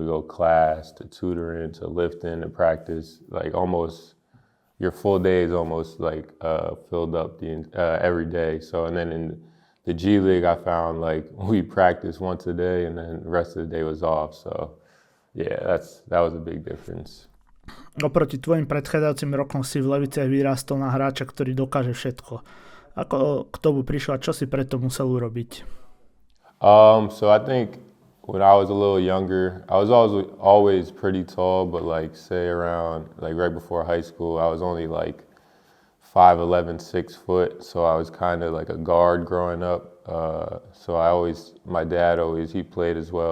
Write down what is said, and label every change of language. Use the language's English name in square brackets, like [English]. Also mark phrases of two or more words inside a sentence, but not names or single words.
[English] You go class to tutoring to lifting to practice. Like almost your full day is almost like filled up every day. So and then in the G League, I found like we practiced once a day, and then the rest of the day was off. So yeah, that was a big difference. [Slovak] Oproti tvojim predchádzajúcim rokom si v Leviciach vyrástol na hráča, ktorý dokáže všetko. Ako k tomu prišlo a čo si preto musel urobiť? [English] So I think when I was a little younger, I was always pretty tall, but like say around like right before high school, I was only like 5'11", 6 foot. So I was kind of like a guard growing up. So my dad he played as well.